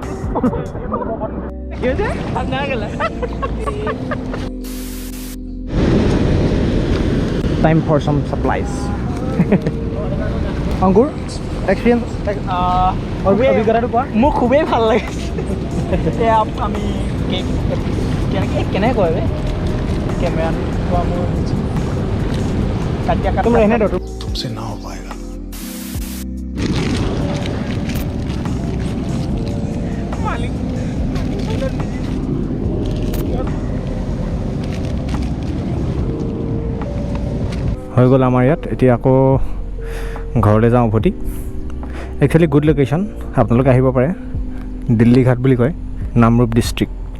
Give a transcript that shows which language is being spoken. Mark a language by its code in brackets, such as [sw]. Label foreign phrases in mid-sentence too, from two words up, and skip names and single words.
[en] Time for some supplies. Ankur, experience? [as] অভিজ্ঞতাটো কোৱা মোক খুবেই ভাল লাগিছে এতিয়া আমি কেনেকৈ কয় কেমেৰাত কোৱা মোৰ [hi] तुम रहने दो तुमसे ना हो पाएगा [as] হৈ গ'ল আমাৰ ইয়াত এতিয়া আকৌ ঘৰলৈ যাওঁ উভতি [en] actually good location [as] আপোনালোকে আহিব পাৰে দিল্লী ঘাট বুলি কয় নামৰূপ ডিষ্ট্ৰিক্ট